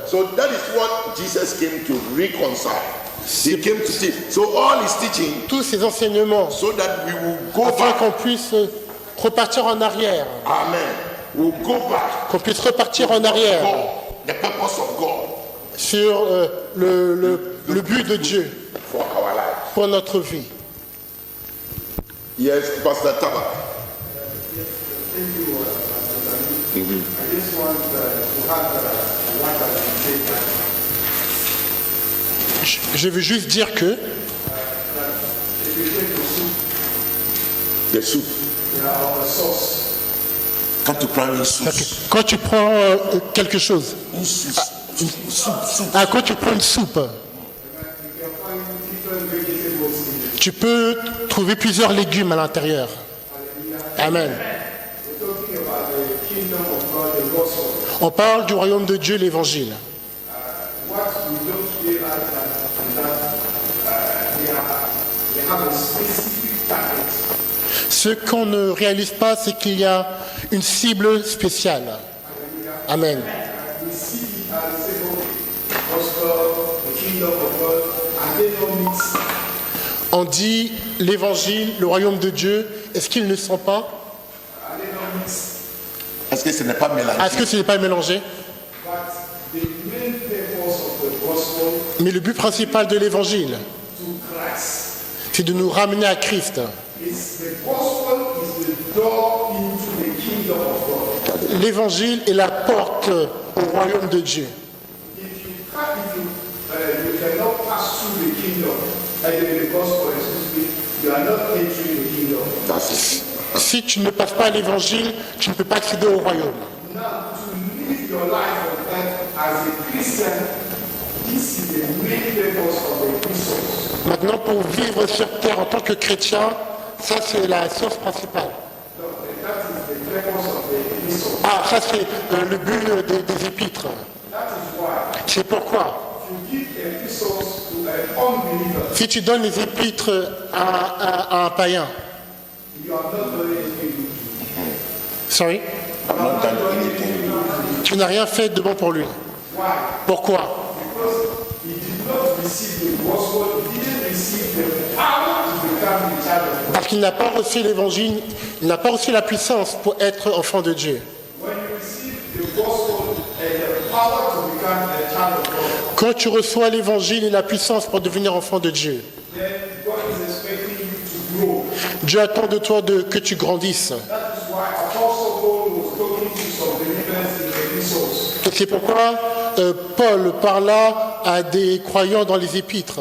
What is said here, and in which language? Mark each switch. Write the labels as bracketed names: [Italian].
[English] So that is what Jesus came to reconcile. He came to teach. So all his teaching, [French] Tous ces enseignements, [English] so that we will go [French] afin [English] back. [French] qu'on puisse repartir en arrière, [English] Amen. We'll go back. [French] qu'on puisse repartir en arrière [English] God, the purpose of God [French] sur le but de Dieu [English] for our life. [French] pour notre vie. [English] Yes, Pastor Taba. I just want to have what I can say. [French] Je veux juste dire que [English] If you take the soup, The soup. or a sauce, [French] Quand tu prends une sauce, quand tu prends quelque chose, une sauce, soupe. quand tu prends une soupe, [English] you can find different vegetables in it. [French] tu peux trouver plusieurs légumes à l'intérieur. [English] Amen. We're talking about the kingdom of God, the gospel. [French] On parle du royaume de Dieu, l'évangile. [English] What we don't realize that they have a specific target. [French] Ce qu'on ne réalise pas, c'est qu'il y a une cible spéciale. [English] Amen. We see it and say, okay, gospel, the kingdom of God, and they don't mix. [French] On dit l'évangile, le royaume de Dieu, est-ce qu'ils ne sont pas? [English] And they don't mix. [French] Est-ce que ce n'est pas mélangé? Est-ce que ce n'est pas mélangé? [English] But the main purpose of the gospel [French] Mais le but principal de l'évangile, [English] to Christ [French] c'est de nous ramener à Christ. [English] is the gospel is the door into the kingdom of God. [French] L'évangile est la porte au royaume de Dieu. [English] If you cannot pass through the kingdom, the gospel, excuse me, you are not entering the kingdom. That's it. [French] Si tu ne passes pas à l'évangile, tu ne peux pas accéder au royaume. [English] Now, to live your life on earth as a Christian, this is the main purpose of the Christians. [French] Maintenant, pour vivre sur terre en tant que chrétien, ça c'est la source principale. [English] No, that is the purpose of the Christians. [French] Ah, ça c'est le but des épîtres. [English] That is why [French] C'est pourquoi, [English] if you give epistles to an unbeliever, [French] si tu donnes les épîtres à un païen, [English] you are not doing anything. sorry, I've not done anything. [French] Tu n'as rien fait de bon pour lui. [English] Why? [French] Pourquoi? [English] Because he did not receive the gospel, he didn't receive the power to become the child of God. [French] Parce qu'il n'a pas reçu l'évangile, il n'a pas reçu la puissance pour être enfant de Dieu. [English] When you receive the gospel and the power to become a child of God, [French] Quand tu reçois l'évangile et la puissance pour devenir enfant de Dieu, [English] then God is expecting you to grow. [French] Dieu attend de toi que tu grandisses. [English] That is why Apostle Paul was talking to some believers in Ephesus. [French] Et c'est pourquoi Paul parla à des croyants dans les épîtres.